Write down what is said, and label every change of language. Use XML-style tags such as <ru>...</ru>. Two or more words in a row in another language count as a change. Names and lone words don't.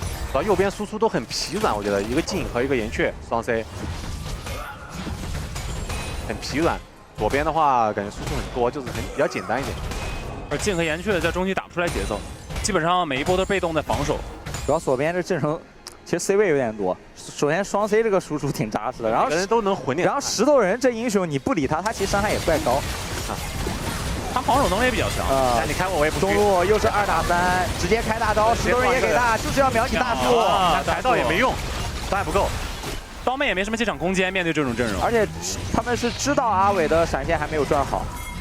<zh>主要右邊輸出都很疲軟，我覺得一個鏡和一個岩雀雙 C， 很疲軟。左邊的話感覺輸出很多，就是比較簡單一點。而鏡和岩雀在中期打不出來節奏，基本上每一波都是被動在防守。主要左邊這陣容。其實 C 位有點多，首先雙 C 這個輸出挺扎實的，然後人都能混點。然後石頭人這英雄你不理他，他其實傷害也怪高。他防守能力也比較強。你開我也不。中路又是2打3，直接開大招，石頭人也給大，就是要秒你大樹。抬到也沒用，傷害不夠。刀妹也没什么进場空間，面对这种阵容。而且他们是知道阿伟的闪现还没有转好。</zh>